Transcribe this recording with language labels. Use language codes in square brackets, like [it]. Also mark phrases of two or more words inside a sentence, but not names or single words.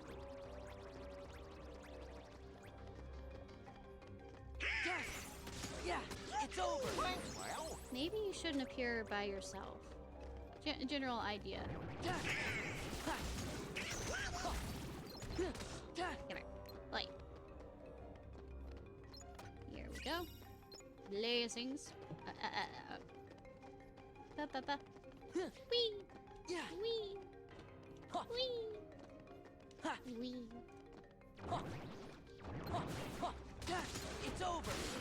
[en] Yeah! It's over! Well, Maybe you shouldn't appear by yourself. General idea. Come here. Light. Here we go. Blazings. Ba ba ba. Whee! Yeah! Whee! Wee. It's over.